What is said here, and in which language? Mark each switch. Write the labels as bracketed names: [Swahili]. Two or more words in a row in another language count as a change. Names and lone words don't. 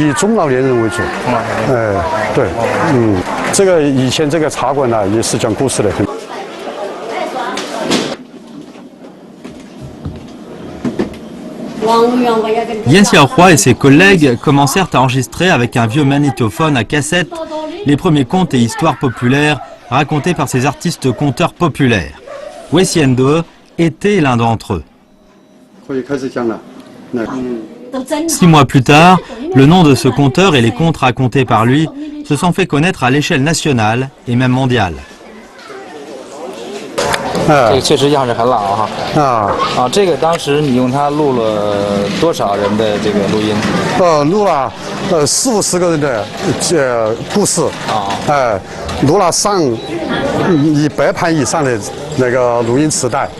[Chinese] 以中老年人为主。中老年人。对，这个以前这个茶馆呢，也是讲故事的很。 [French] Yan Xiaohua et ses collègues commencèrent à enregistrer avec un vieux magnétophone à cassette les premiers contes et histoires populaires racontés par ces artistes conteurs populaires. Wei Xiande était l'un d'entre eux. 6 mois plus tard, le nom de ce conteur et les contes racontés par lui se sont fait connaître à l'échelle nationale et même mondiale. [Chinese] 这个确实样式很老哈。这个当时你用它录了多少人的这个录音？录了40-50个人的故事录了上100盘以上的那个录音磁带。